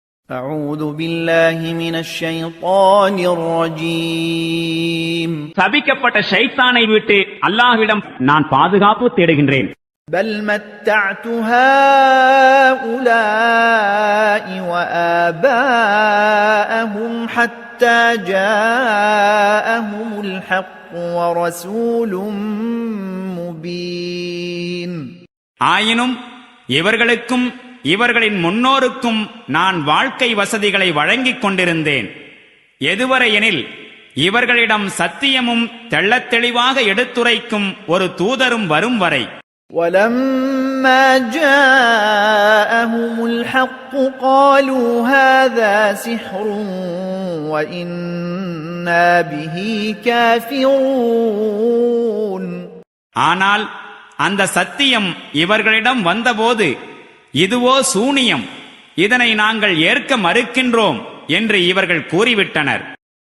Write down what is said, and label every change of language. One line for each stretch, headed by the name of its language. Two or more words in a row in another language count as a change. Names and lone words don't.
Arabic: أعوذ بالله من الشيطان الرجيم
Tamil: சபிக்கப்பட்ட ஷைத்தானை விட்டு அல்லாஹ்விடம் நான் பாதுகாப்பு தேடுகின்றேன்.
Arabic: بل متعت هؤلاء وآباءهم حتى جاءهم الحق ورسول مبين.
Tamil: ஆயினும் இவர்களுக்கும் இவர்களின் முன்னோருக்கும் நான் வாழ்க்கை வசதிகளை வழங்கிக் கொண்டிருந்தேன். எதுவரையெனில் இவர்களிடம் சத்தியமும் தெள்ளத் தெளிவாக எடுத்துரைக்கும் ஒரு தூதரும் வரும் வரை.
Arabic: وَلَمَّا جَاءَهُمُ الْحَقُّ قَالُوا هَذَا سِحْرٌ وَإِنَّا بِهِ كَافِرُونَ.
Tamil: ஆனால் அந்த சத்தியம் இவர்களிடம் வந்தபோது இதுவோ சூனியம், இதனை நாங்கள் ஏற்க மறுக்கின்றோம் என்று இவர்கள் கூறிவிட்டனர்.